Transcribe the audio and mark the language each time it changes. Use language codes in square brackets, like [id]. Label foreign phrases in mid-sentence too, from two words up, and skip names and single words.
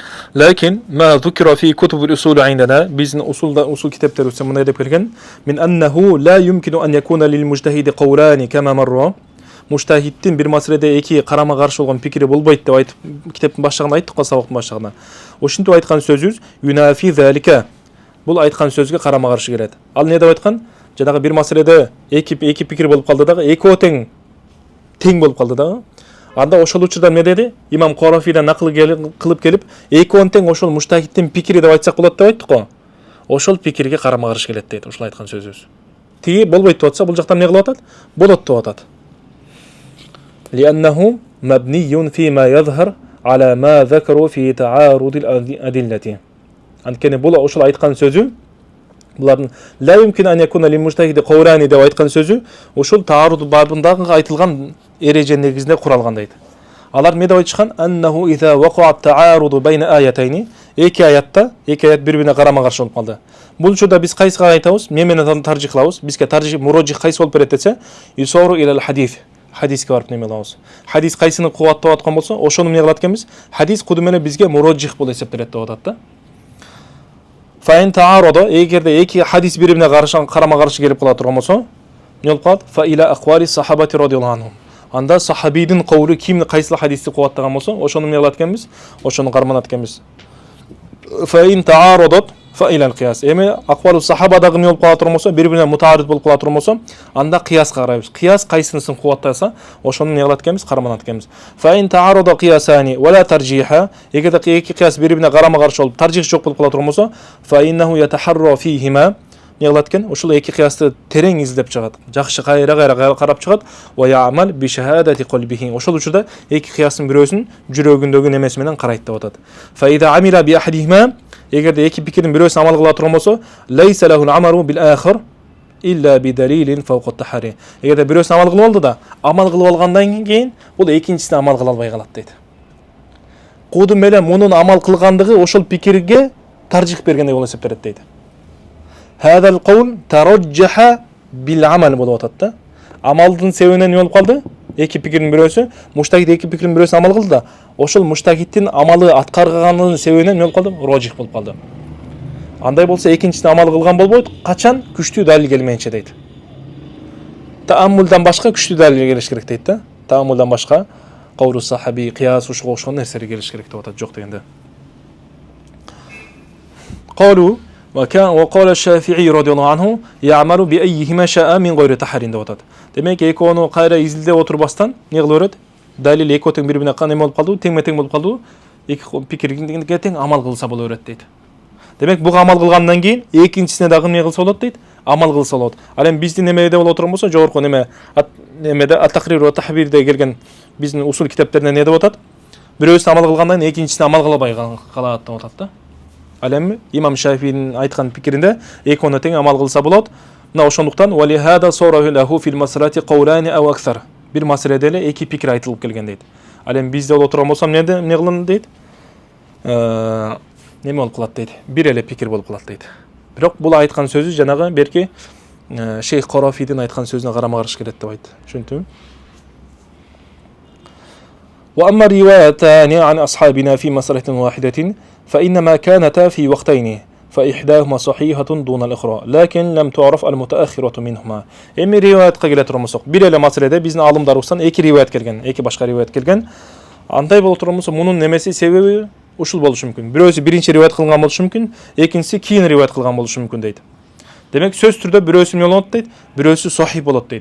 [ar] لكن ما ذكر في كتب الأصول عندنا بإذن أصول كتاب تروس من هذا كلام من أنه لا يمكن أن يكون للمجتهد قولان كما مر [ky] مجتهدтин bir маселеде эки карама каршы болгон пикири болбойт деп айтып китептин башчыгында айттык го сабактын башчыгында. Ошентип айткан сөзүбүз [ar] ينافي ذلك. [ky] Бул айткан сөзгө карама каршы келет. Ал не деп айткан? Жанагы bir маселеде эки пикир болуп калды дагы, экөө тең болуп калды дагы. Анда ошол учурда эмне деди? Имам Корафийден накыл кылып келип, экөөнүн тең ошол муштахидтин пикири деп айтсак болот деп айттык го. Ошол пикирге карама каршы келет дейт, ошол айткан сөзүбүз. Тиги болбойт деп атса, бул жактан эмне кылып атат? Болот деп атат. [ar] لأنه مبني فيما يظهر على ما ذكروا في تعارض الأدلة. [ky] Анткени бул ошол айткан сөзү булардын [ar] لا يمكن أن يكون للمجتهد قولان [ky] деп айткан сөзү ошол таарud бабындагы айтылган эреже негизинде куралган дейт. Алар эмне деп айтышкан? [ar] أنه إذا وقع التعارض بين آيتين [ky] эки аят бири-бирине карама каршы болуп калды. Бул учурда биз кайсыга айтабыз? Эмне менен таржих кылабыз? Бизге таржих мурожих кайсы болуп берет десе, [ar] يصار إلى الحديث. [ky] Хадиске барып неме кылабыз. Хадис кайсыны кубаттап аткан болсо, ошону эмне кылат экенбиз? Хадис куду менен бизге мурожих болуп эсептелет деп атат да. [ar] فإن تعارضا, [ky] эгерде эки хадис бири-бирине карама каршы келип кала турган болсо, эмне болуп калат? [ar] فإلى أقوال الصحابة رضي الله عنهم. [ky] Анда сахабийдин кавлы кимни кайсы хадисти кубаттаган болсо, ошону эмне кылат экенбиз? Ошону карманат экенбиз. [ar] فإن تعارضت فإلى القياس. [ky] Эми аквалу сахабадагы эмне болуп кала турган болсо, бири-бирине мутаарид болуп кала турган болсо, анда кыяска карайбыз. Кыяс кайсынысын кубаттаса, ошону эмне кылат экенбиз? Карманат экенбиз. [ar] فإن تعارض قياسان ولا ترجيح. [ky] Эгерде эки кыяс бири-бирине карама каршы болуп, таржих жок болуп кала турган болсо, [ar] فإنه يتحرى فيهما. [ky] Эмне кылат экен? Ошол эки кыясты терең издеп чыгат. Жакшы кайра карап чыгат. [ar] ويعمل بشهادة قلبه. [ky] Ошол учурда эки кыястын бирөөсүн жүрөгүндөгү немеси менен карайт деп атат. [ar] فإذا عمل بأحدهما. [ky] Эгерде эки пикирдин бирөөсүн амал кыла турган болсо, [ar] ليس له العمل بالآخر إلا بدليل فوق التحري. [ky] Эгерде бирөөсүн амал кылып алды да, амал кылып алгандан кийин бул экинчисине амал кыла албай калат дейт. Куду менен мунун амал кылгандыгы ошол пикирге таржих бергендей болуп эсептелет дейт. [ar] هذا القول ترجح بالعمل [ky] болуп атат да. Амалдын себебинен эмне болуп калды? Эки пикирдин бирөөсү, муштахид эки пикирдин бирөөсүн амал кылды да, ошол муштахидтин амалы аткарганынын себебинен эмне болуп калды? Рожих болуп калды. Андай болсо экинчисине амал кылган болбойт, качан күчтүү далил келмейинче дейт. Тааммулдан башка күчтүү далил келиш керек дейт да. Тааммулдан башка кавру сахаби, кыяс ушуга окшогон нерселер келиш керек деп атат, жок дегенде. [ar] Калу وقال الشافعي رضي الله عنه يعمل بأيهما شاء من غير تحرين [ky] деп атат. Демек экөөнү кайра изилдеп отурбастан эмне кылып берет? Далил экөө тең бири-бирине кандай болуп калды? Тең болуп калды. Эки пикирге тең амал кылса боло берет дейт. Демек буга амал кылгандан кийин экинчисине дагы эмне кылса болот дейт? Амал кылса болот. Ал эми биздин немеде боло турган болсо, жогорку немеде ат-тахрир ва тахбирде келген биздин усул китептеринде не деп атат? Бирөөсүн амал кылгандан кийин экинчисине амал кылбай калат деп атат да. Ал эми имам Шафиин айткан пикиринде экөөнү тең амал кылса болот. Мына ошондуктан [ar] ولهذا صرح له في المسألة قولان أو أكثر. [ky] Бир маселеде эле эки пикир айтылып келген дейт. Ал эми бизде боло турган болсо эмне кылын дейт? Неме болуп калат дейт? Бир эле пикир болуп калат дейт. Бирок бул айткан сөзү жанагы берки Шейх Корафийдин айткан сөзүнө карама каршы келет деп айтты. Түшүндүңбү? [ar] وأما روايتان عن أصحابنا في مسألة واحدة فإنما كانتا في وقتين فإحداهما صحيحة دون الأخرى لكن لم تعرف المتأخرة منهما. [ky] Эми риваятка келе турган болсок, бир эле маселеде биздин алымдарыбыздан эки риваят келген, эки башка риваят келген. Андай боло турган болсо, мунун немеси себеби ушул болушу мүмкүн. Бирөөсү биринчи риваят кылган болушу мүмкүн, экинчиси кийин риваят кылган болушу мүмкүн дейт. Демек сөз түрдө бирөөсү эмне болот дейт? Бирөөсү сахих болот дейт.